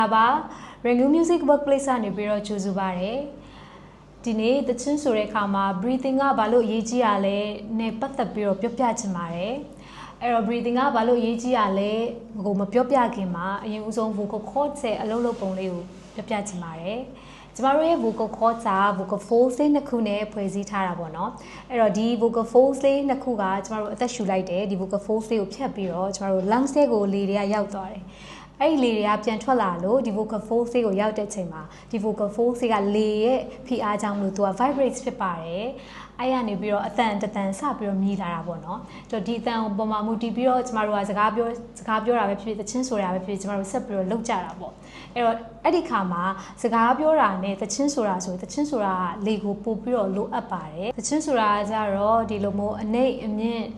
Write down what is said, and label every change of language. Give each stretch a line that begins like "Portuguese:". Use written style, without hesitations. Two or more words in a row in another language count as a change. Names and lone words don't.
Burmese: ပါ Rangoon Music Workplace ကနေပြီးတော့ကြိုဆိုပါရစေဒီနေ့တချင်းဆိုတဲ့အခါမှာ breathing ကဘာလို့အရေးကြီးရလဲနဲ့ပတ်သက်ပြီးတော့ပြောပြချင်ပါတယ်အဲ့တော့ breathing ကဘာလို့အရေးကြီးရလဲကိုမပြောပြ ခင်မှာအရင်ဦးဆုံး
English: vocal cords
Burmese: ရဲ့အလုပ်လုပ်ပုံလေးကိုပြောပြချင်ပါတယ်ကျမတို့ရဲ့
English: vocal cords
Burmese: က
English: vocal folds
Burmese: လေးနှစ်ခုနဲ့ဖွဲ့စည်းထားတာပေါ့ နော်အဲ့တော့ဒီ
English: vocal folds
Burmese: လေးနှစ်ခုကကျမတို့အသက်ရှူလိုက်တယ်ဒီ
English: vocal folds
Burmese: လေးကိုဖြတ်ပြီးတော့ကျမတို့ lungs တွေကိုလေတွေကရောက်သွားတယ်အဲ့ဒီလေတွေကပြန်ထွက်လာလို့ဒီ
English: vocal folds
Burmese: ကိုရောက်တဲ့ချိန်မှာဒီ
English: vocal folds
Burmese: ကလေရဲ့ဖိအားကြောင့်လို့သူက vibrate ဖြစ်ပါတယ်အဲ့ရနေပြီးတော့အတန်တန်စပြီးတော့မြည်လာတာပေါ့နော်တော့ဒီအတန်ပေါ်မှာမူတည်ပြီးတော့ကျမတို့ကစကားပြောတာပဲဖြစ်ဖြစ်သချင်းဆိုတာပဲဖြစ်ဖြစ်ကျမတို့ဆက်ပြီးတော့လုပ်ကြတာပေါ့အဲ့တော့အဲ့ဒီခါ မှာစကားပြောတာနဲ့သချင်းဆိုတာဆိုသချင်းဆိုတာလေကိုပို့ပြီးတော့လိုအပ်ပါတယ်သချင်းဆိုတာကြတော့ဒီလိုမျိုးအနိတ်အမြင့်